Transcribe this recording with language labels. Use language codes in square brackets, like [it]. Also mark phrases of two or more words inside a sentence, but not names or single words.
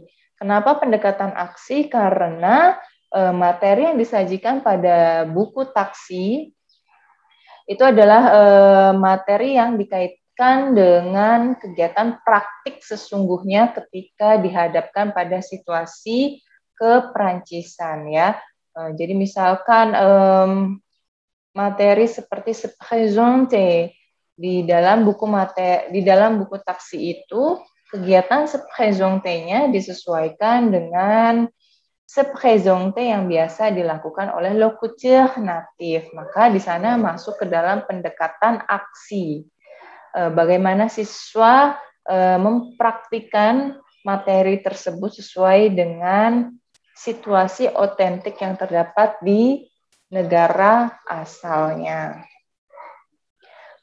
[id] Kenapa pendekatan aksi? Karena materi yang disajikan pada buku taksi itu adalah materi yang dikaitkan dengan kegiatan praktik sesungguhnya ketika dihadapkan pada situasi keperancissan ya. Jadi misalkan materi seperti [fr] se présenter [id] di dalam buku taksi itu, kegiatan [fr] se présenter- [id] nya disesuaikan dengan [fr] se présenter [id] yang biasa dilakukan oleh [fr] locuteur natif. [id] Maka di sana masuk ke dalam pendekatan aksi. Bagaimana siswa mempraktikkan materi tersebut sesuai dengan situasi otentik yang terdapat di negara asalnya.